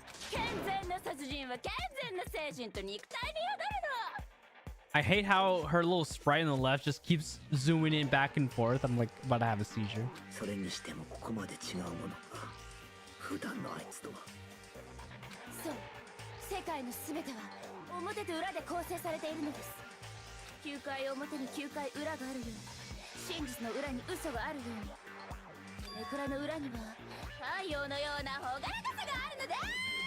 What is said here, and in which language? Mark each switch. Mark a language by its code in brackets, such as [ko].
[ja] 健全な殺人は健全な精神と肉体に宿るの。 [en] I hate how her little sprite on the left just keeps zooming in back and forth. I'm like about to have a seizure. [ja] それにしてもここまで違うものか。普段のあいつとは。そう、世界のすべては表と裏で構成されているのです。 9回表に9回裏があるように、真実の裏に嘘があるように、ネクラの裏には太陽のような朗らかさがあるのです。